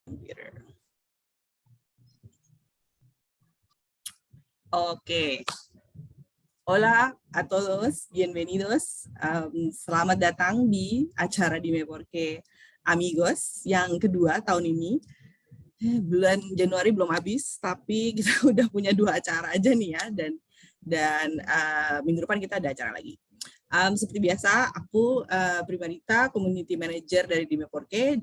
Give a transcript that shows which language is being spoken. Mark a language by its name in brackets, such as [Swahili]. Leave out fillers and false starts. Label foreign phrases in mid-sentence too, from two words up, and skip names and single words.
[Indonesian] Oke. [Spanish] Hola a todos, bienvenidos. [Indonesian] Selamat datang di acara Dime Porque Amigos yang kedua tahun ini. Bulan Januari belum habis, tapi kita udah punya 2 acara aja nih ya, dan minggu depan kita ada acara lagi. Seperti biasa, aku Primarita, [English] Community Manager [Indonesian] dari Dime Porque.